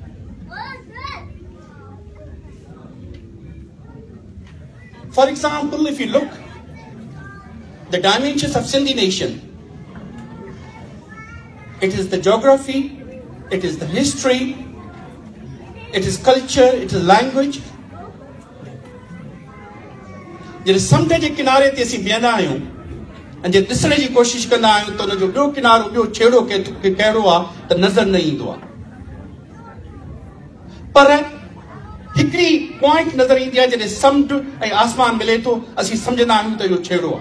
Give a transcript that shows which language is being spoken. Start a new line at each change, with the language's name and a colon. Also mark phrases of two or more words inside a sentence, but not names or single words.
English: For example, if you look the dimensions of Sindhi nation, it is the geography, it is the history, it is culture, it is language.
Sindhi: जॾहिं समुंड जे किनारे ते असीं बीहंदा आहियूं ऐं जे ॾिसण जी कोशिशि कंदा आहियूं त उनजो ॿियो किनारो, ॿियो छेड़ो कहिड़ो आहे त नज़र न ईंदो आहे, पर हिकिड़ी पॉइंट नज़र ईंदी आहे जॾहिं समुंड ऐं आसमान मिले थो, असीं सम्झंदा आहियूं त इहो छेड़ो आहे।